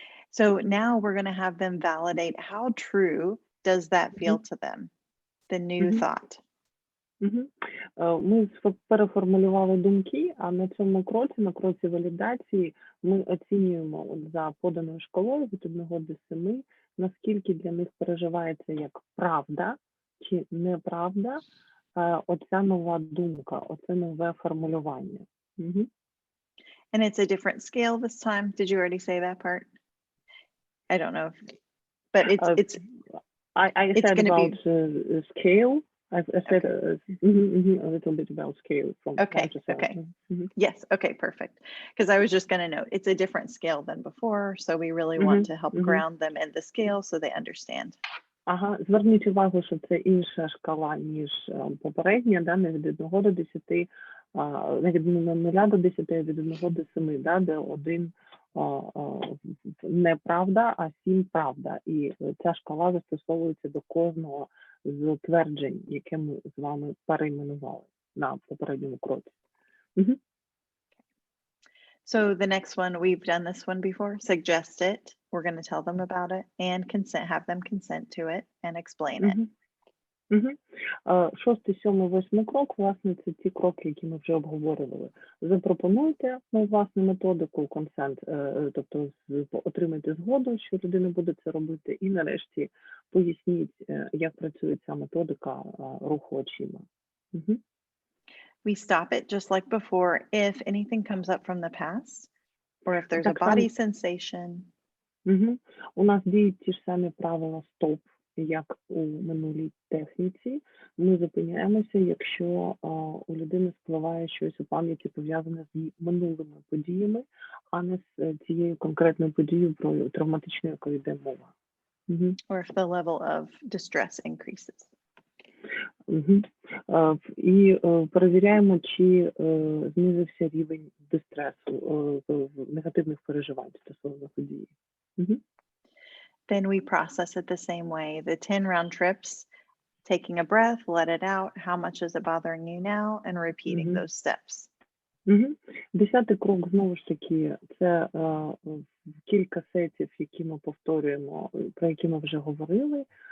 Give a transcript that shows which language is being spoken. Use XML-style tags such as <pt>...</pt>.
<en>So now we're going to have them validate how true does that feel to them, the new thought.</en> <uk>Ми переформулювали думки, а на цьому кроці, на кроці валідації, ми оцінюємо за поданою шкалою від 1 до 7, наскільки для них переживається як правда чи неправда оця нова думка, оце нове формулювання.</uk> <en>And it's a different scale this time. Did you already say that part? I don't know, but it's I said about scale. I said a little bit about scale from okay. Yes, okay, perfect. Because I was just going to note it's a different scale than before, so we really want to help ground them in the scale so they understand.</en> <uk>Ага, зверніть увагу, що це інша шкала, ніж попередня, да, не від 1 до 10, не від 0 до 10, а від 1 до 7, да, де 1 неправда, а 7 правда. І ця шкала застосовується до кожного з тверджень, яке ми з вами перейменували на попередньому кроці.</uk> <en>So the next one, we've done this one before, suggest it. We're going to tell them about it and have them consent to it and explain it.</en> <uk>6, 7, 8 крок, власне, це ті кроки, які ми вже обговорювали. Запропонуйте власну методику, консент, тобто отримайте згоду, що людина буде це робити, і нарешті поясніть, як працює ця методика руху очима.</uk> <en>We stop it just like before if anything comes up from the past or if there's a body sensation.</en> <uk>У нас діють ті ж самі правила стоп, як у минулій техніці. Ми зупиняємося, якщо у людини спливає щось у пам'яті пов'язане з минулими подіями, а не з цією конкретною подією, про травматичну, яку йде мова.</uk> <en>Or if the level of distress increases.</en> <uk>І перевіряємо, чи знизився рівень дистресу, негативних переживань стосовно події.</uk> <en>Then we process it the same way. The 10 round trips, taking a breath, let it out. How much is it bothering you now? And repeating those steps.</en> <uk>10-й крок, знову ж таки, це кілька сетів, які ми повторюємо, про які ми вже говорили.</uk>